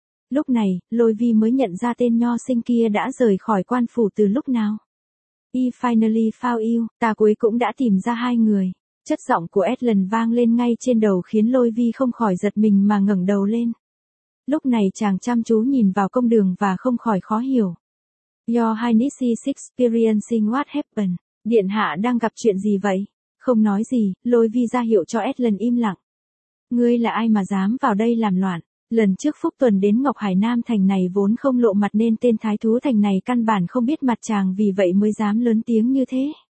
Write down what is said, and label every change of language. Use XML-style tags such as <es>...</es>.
<vi>Lúc này, Lôi Vi mới nhận ra tên nho sinh kia đã rời khỏi quan phủ từ lúc nào.</vi> <en>I finally found you,</en> <vi>ta cuối cùng đã tìm ra hai người. Chất giọng của Edlin vang lên ngay trên đầu khiến Lôi Vi không khỏi giật mình mà ngẩng đầu lên. Lúc này chàng chăm chú nhìn vào công đường và không khỏi khó hiểu.</vi> <en>Your Highness is experiencing what happened.</en> <vi>Điện hạ đang gặp chuyện gì vậy? Không nói gì, Lôi Vi ra hiệu cho Edlin im lặng. Ngươi là ai mà dám vào đây làm loạn? Lần trước Phúc Tuần đến Ngọc Hải Nam thành này vốn không lộ mặt nên tên thái thú thành này căn bản không biết mặt chàng vì vậy mới dám lớn tiếng như thế.</vi>